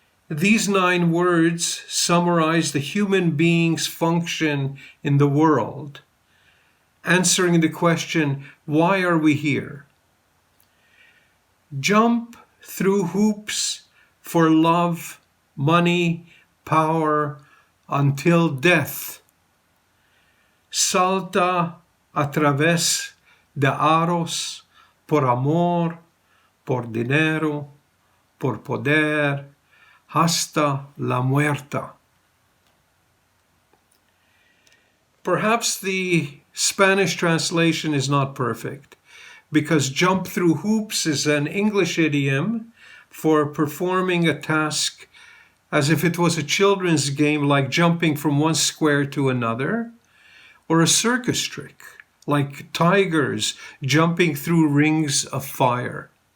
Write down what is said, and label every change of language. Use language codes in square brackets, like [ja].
[en] These 9 words summarize the human being's function in the world, answering the question, why are we here? Jump through hoops for love, money, power, until death. [es] Salta a través de aros, por amor, por dinero, por poder, hasta la muerta. [en] Perhaps the Spanish translation is not perfect, because jump through hoops is an English idiom for performing a task as if it was a children's game, like jumping from one square to another, or a circus trick, like tigers jumping through rings of fire.